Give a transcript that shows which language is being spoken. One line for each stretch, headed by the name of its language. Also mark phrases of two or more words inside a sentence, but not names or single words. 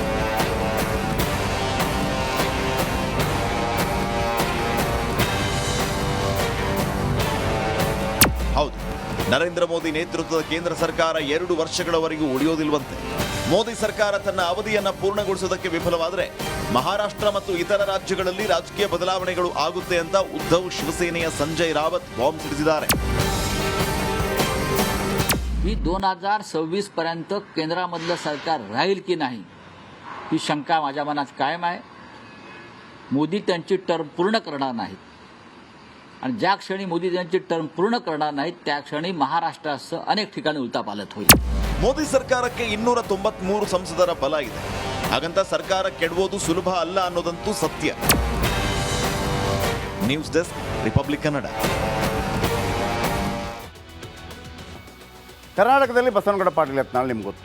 Kannada: ಹೌದು, ನರೇಂದ್ರ ಮೋದಿ ನೇತೃತ್ವದ ಕೇಂದ್ರ ಸರ್ಕಾರ 2 ವರ್ಷಗಳವರೆಗೂ ಉಳಿಯೋದಿಲ್ವಂತೆ. ಮೋದಿ ಸರ್ಕಾರ ತನ್ನ ಅವಧಿಯನ್ನ ಪೂರ್ಣಗೊಳಿಸುವುದಕ್ಕೆ ವಿಫಲವಾದರೆ ಮಹಾರಾಷ್ಟ್ರ ಮತ್ತು ಇತರ ರಾಜ್ಯಗಳಲ್ಲಿ ರಾಜಕೀಯ ಬದಲಾವಣೆಗಳು ಆಗುತ್ತೆ ಅಂತ ಉದ್ಧವ್ ಶಿವಸೇನೆಯ ಸಂಜಯ್ ರಾವತ್ ಬಾಂಬ್ ಸಿಡಿಸಿದ್ದಾರೆ.
Marathi: ही 2026 पर्यंत केंद्रामधलं सरकार राहील की नाही ही शंका माझ्या मनात कायम आहे. मोदी त्यांची टर्म पूर्ण करणार नाहीत आणि ज्या क्षणी मोदी त्यांची टर्म पूर्ण करणार नाहीत त्या क्षणी महाराष्ट्रासह अनेक ठिकाणी उलथापालथ होईल.
Kannada: ಮೋದಿ ಸರ್ಕಾರಕ್ಕೆ 293 ಸಂಸದರ ಬಲ ಇದೆ. ಹಾಗಂತ ಸರ್ಕಾರ ಕೆಡವೋದು ಸುಲಭ ಅಲ್ಲ ಅನ್ನೋದಂತೂ ಸತ್ಯ.
English: news desk,
Kannada: ರಿಪಬ್ಲಿಕ್ ಕನ್ನಡ. ಕರ್ನಾಟಕದಲ್ಲಿ ಬಸವನಗೌಡ ಪಾಟೀಲ್ ಯತ್ನಾಳ್ ನಿಮ್ಗೆ ಗೊತ್ತು.